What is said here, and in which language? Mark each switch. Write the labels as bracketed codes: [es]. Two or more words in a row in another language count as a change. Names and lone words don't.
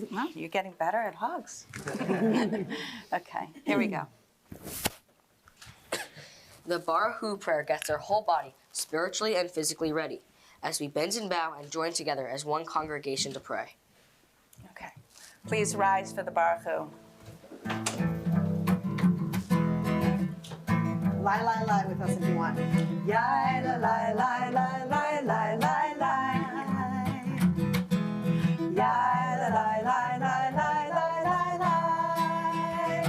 [en] Well, you're getting better at hugs. Okay, here we go. The Baruch prayer gets our whole body spiritually and physically ready as we bend and bow and join together as one congregation to pray. Okay, please rise for the Baruch Hu. Lie with us if you want. Yai la lie lie lie lie lie lie lie. Yai la lie lie lie lie lie lie lie.